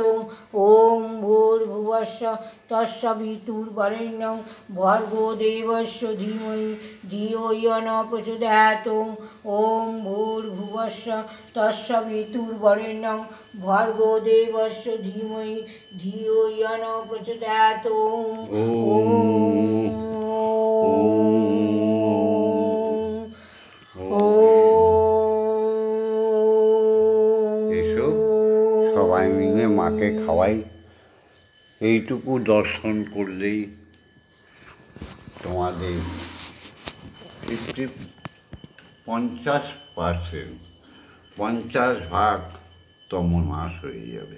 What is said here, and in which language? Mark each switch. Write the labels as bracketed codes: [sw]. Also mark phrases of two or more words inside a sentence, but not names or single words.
[sa] ওম ভূর্ভুবস্সঃ তৎসবিতুর্বরেণ্যং ভর্গো দেবস্য ধীমহি ধিয়ো য়ো ন প্রচোদয়াৎ। ওম ভূর্ভুবস্সঃ তৎসবিতুর্বরেণ্যং ভর্গো দেবস্য ধীমহি ধিয়ো য়ো ন প্রচোদয়াৎ। [bn] এসো সবাই মিলে মাকে খাওয়াই। এইটুকু দর্শন করলেই তোমাদের 50% তমোনাশ হয়ে যাবে।